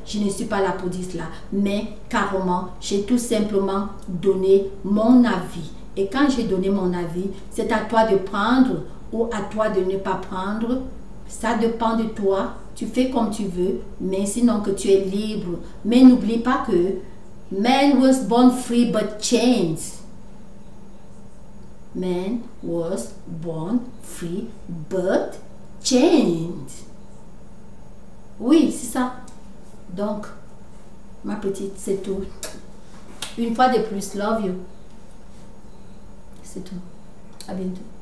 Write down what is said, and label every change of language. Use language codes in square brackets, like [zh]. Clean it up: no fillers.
[fr] Je ne suis pas là pour dire cela. Mais carrément, j'ai tout simplement donné mon avis. Et quand j'ai donné mon avis, c'est à toi de prendre ou à toi de ne pas prendre. Ça dépend de toi. Tu fais comme tu veux, mais sinon que tu es libre. Mais n'oublie pas que [en] man was born free but chained. Man was born free but chained. [fr] Oui, c'est ça. Donc, ma petite, c'est tout. Une fois de plus, [en] love you. [fr] C'est tout. À bientôt.